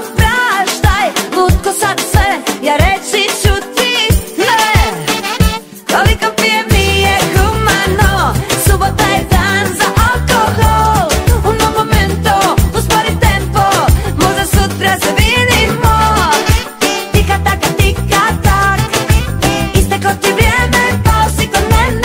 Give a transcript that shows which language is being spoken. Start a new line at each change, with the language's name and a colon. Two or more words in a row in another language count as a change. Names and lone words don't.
Croatian: Praštaj, lutko sad sve, ja reći ću ti ne. Koliko pijem nije humano, subota je dan za alkohol.
Italian: Uno momento,
Croatian: uspori tempo, možda sutra se vidimo. Tika taka, tika tak, isteko ti vrijeme, pao si kod mene.